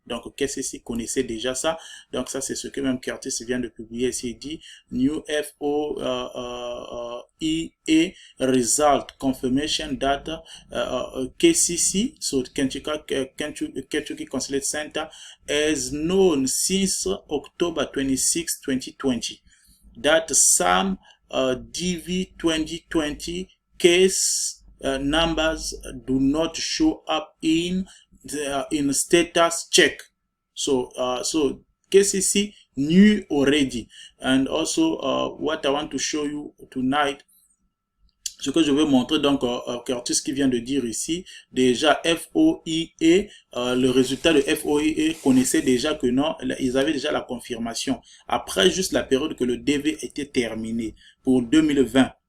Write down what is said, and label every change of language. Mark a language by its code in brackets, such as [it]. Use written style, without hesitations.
[fr] Donc KCC connaissait déjà ça. Donc ça c'est ce que même Curtis vient de publier ici. Il dit [en] New FOIA result confirmation data KCC, so Kentucky Consulate Center, has known since October 26, 2020 that some DV 2020 case numbers do not show up in status check. So KCC knew already. And also what I want to show you tonight, [fr] ce que je vais montrer, donc Curtis qui vient de dire ici, déjà FOIA, le résultat de FOIA connaissait déjà que non, ils avaient déjà la confirmation. Après juste la période que le DV était terminé pour 2020.